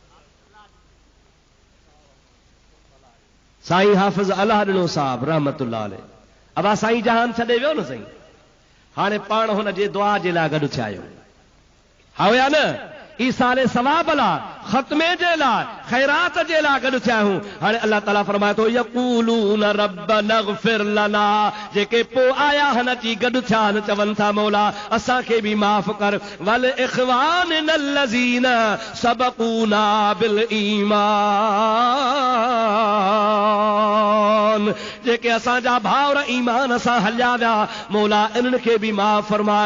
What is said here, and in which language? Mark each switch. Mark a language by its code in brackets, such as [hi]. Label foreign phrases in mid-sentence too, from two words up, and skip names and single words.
[sd] साईं हाफ़िज़ अलाह ॾिनो साहब [ar] رحمة الله عليه. [sd] अब साईं जहान छॾे वियो न साईं। हाणे पाण हुन जे दुआ जे लाइ गॾु थिया आहियूं, हा या न? ईसाले सवाब लाइ, ख़त्मे जे लाइ, ख़ैरात जे लाइ गॾु थिया आहियूं। हाणे अल्लाह ताला फरमाए थो [ar] يقولون ربنا اغفر لنا, [sd] जेके पोइ आया हन अची गॾु थिया आहिनि, चवनि था मौला असांखे बि माफ़ कर। [ar] ولإخواننا الذين سبقونا بالإيمان, [sd] जेके असांजा भाउर ईमान सां हलिया विया, मौला इन्हनि खे बि माफ़ फरमाए।